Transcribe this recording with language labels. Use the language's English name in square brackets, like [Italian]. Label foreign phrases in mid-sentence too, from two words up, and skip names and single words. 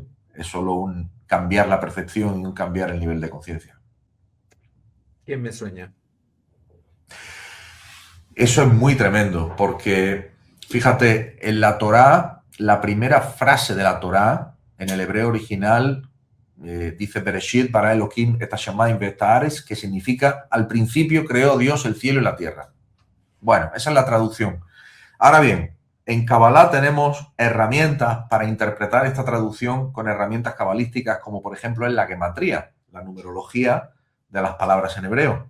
[Spanish] Es solo un cambiar la percepción y un cambiar el nivel de conciencia. ¿Quién me sueña? Eso es muy tremendo, porque fíjate, en la Torá, la primera frase de la Torá, en el hebreo original, dice [Hebrew] בראשית ברא אלהים את השמים ואת הארץ, [Spanish] que significa al principio creó Dios el cielo y la tierra. Bueno, esa es la traducción. Ahora bien, En Kabbalah tenemos herramientas para interpretar esta traducción con herramientas cabalísticas, como por ejemplo es la gematría, la numerología de las palabras en hebreo.